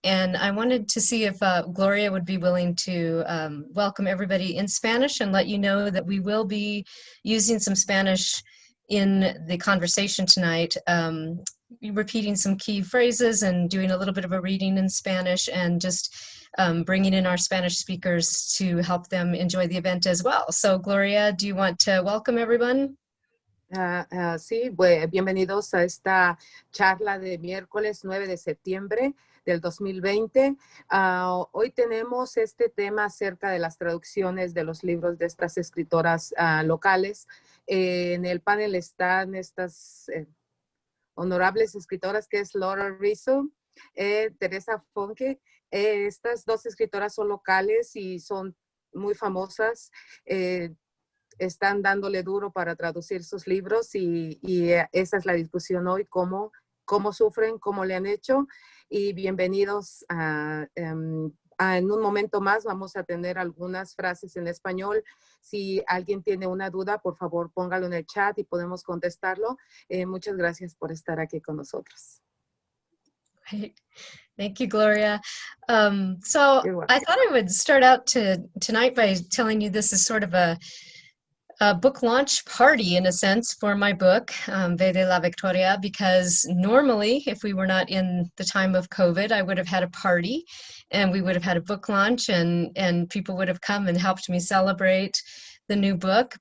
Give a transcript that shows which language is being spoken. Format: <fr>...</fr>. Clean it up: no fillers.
<en>And I wanted to see if Gloria would be willing to welcome everybody in Spanish and let you know that we will be using some Spanish in the conversation tonight. Repeating some key phrases and doing a little bit of a reading in Spanish, and just bringing in our Spanish speakers to help them enjoy the event as well. So Gloria, do you want to welcome everyone?</en> <es>Sí, bienvenidos a esta charla de miércoles 9 de septiembre del 2020. Hoy tenemos este tema acerca de las traducciones de los libros de estas escritoras locales. En el panel están estas honorables escritoras, que es Laura Resau, Teresa Funke. Estas dos escritoras son locales y son muy famosas. Están dándole duro para traducir sus libros y esa es la discusión hoy, cómo sufren, cómo le han hecho. Y bienvenidos en un momento más vamos a tener algunas frases en español. Si alguien tiene una duda, por favor, póngalo en el chat y podemos contestarlo. Muchas gracias por estar aquí con nosotros.</es> <en>Right. Thank you, Gloria. So You're welcome. I thought I would start out tonight by telling you this is sort of a book launch party, in a sense, for my book, Ve de la Victoria, because normally, if we were not in the time of COVID, I would have had a party and we would have had a book launch and people would have come and helped me celebrate the new book.</en>